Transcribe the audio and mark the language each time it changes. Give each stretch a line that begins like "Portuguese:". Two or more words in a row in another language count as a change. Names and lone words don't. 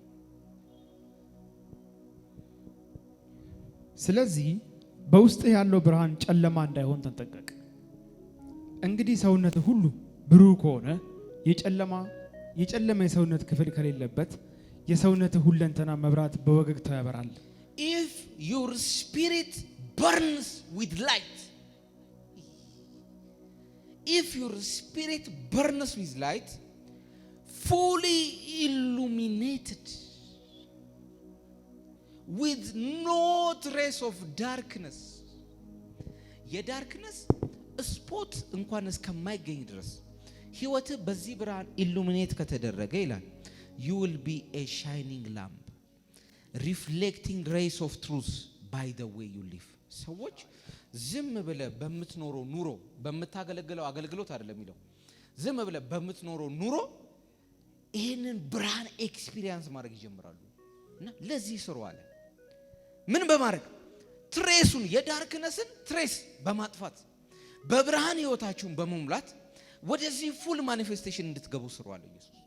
Amharic: ስለዚህ በውስጥ ያለው ብርሃን ጨለማ እንዳይሆን ተጠንቀቅ። እንግዲህ ሰውነት ሁሉ ብሩህ ከሆነ የጨለማ የሰውነት ክፍል ከሌለበት የሰውነት ሁለንተና መብራት በወገግታ ያበራል።
English: if your spirit burns with light, if your spirit burns with light, fully illuminated with no trace of darkness,
Amharic: የዳርክነስ ስፖት እንኳን እስከማይገኝ ድረስ ህይወት በዚህ ብርሃን ኢሉሚኔት ከተደረገ ይላል
English: you will be a shining lamp reflecting rays of truth by the way you live።
Amharic: ሰዎች ዝም ብለ በምትኖረው ኑሮ በምታገለግለው አገልግሎት አይደለም የሚለው፣ ዝም ብለ በምትኖረው ኑሮ ይሄንን ብርሃን ኤክስፒሪየንስ ማድረግ ይጀምራሉ። እና ለዚህ ስሩ አለ። ምን በማድረግ ትሬሱን የዳርክነስን ትሬስ በማጥፋት በብርሃን ህይወታችሁን በመሙላት ወደዚህ
English: full manifestation
Amharic: እንድትገቡ ስሩ አለ ኢየሱስ።